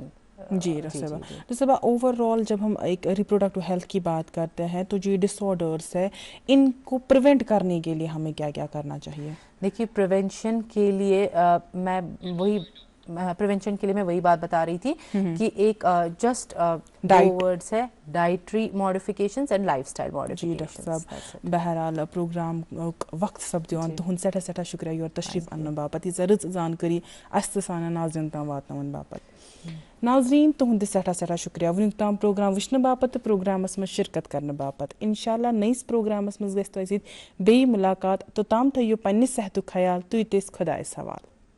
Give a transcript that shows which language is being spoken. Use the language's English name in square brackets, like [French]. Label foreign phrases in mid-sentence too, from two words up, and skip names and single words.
[Urdu] جی ڈاکٹر صاحبہ [English] over all [Urdu] جب ہم ایک [English] reproductive health [Urdu] کی بات کرتے ہیں تو جو ڈس آرڈرس ہے ان کو پریونٹ کرنے کے لیے ہمیں کیا کیا کرنا چاہیے؟ دیکھیے پریونشن کے لیے میں وہی بات بتا رہی تھی کہ ایک [English] just words [Urdu] ہے [English] dietary modifications and lifestyle modifications. [Kashmiri] جی ڈاکٹر صاحب بہرحال پروگرام وقت سپدیون تہند سٹھا شکریہ یور تشریف ان باپت یہ رٕژ زانکٲری اس تہٕ سانٮ۪ن ناظریٖن تام واتناون باپت. ناظریٖن تہند سٹھا شکریہ ونیُک تام پروگرام وٕچھنہٕ باپت تہٕ پروگرامس منٛز شرکت کرنہٕ باپت. انشاءاللہ نٔیِس پروگرامس منٛز گژھِ تۄہہِ سۭتۍ بیٚیہِ مُلاقات توٚتام تھٲیِو پننہِ صحتُک خیال تُہۍ تہِ ٲسۍ خۄدایس حوالہٕ.